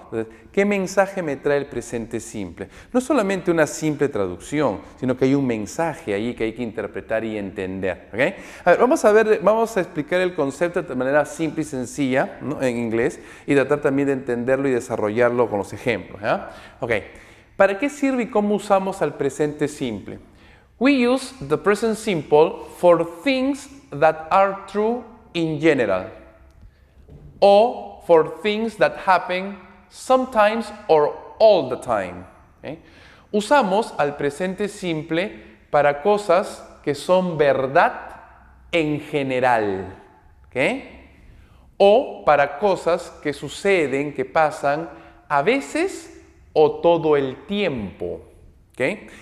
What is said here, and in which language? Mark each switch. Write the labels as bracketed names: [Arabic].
[Spanish] Entonces, ¿qué mensaje me trae el presente simple? No solamente una simple traducción, sino que hay un mensaje ahí que hay que interpretar y entender. ¿Okay? A ver, vamos a explicar el concepto de manera simple y sencilla, ¿no? En inglés, y tratar también de entenderlo y desarrollarlo con los ejemplos. ¿Ya? Okay. ¿Para qué sirve y cómo usamos al presente simple? [English] We use the present simple for things that are true in general, o for things that happen sometimes or all the time. [Spanish] ¿Okay? Usamos al presente simple para cosas que son verdad en general. ¿Okay? O para cosas que suceden, que pasan a veces o todo el tiempo. ¿Okay?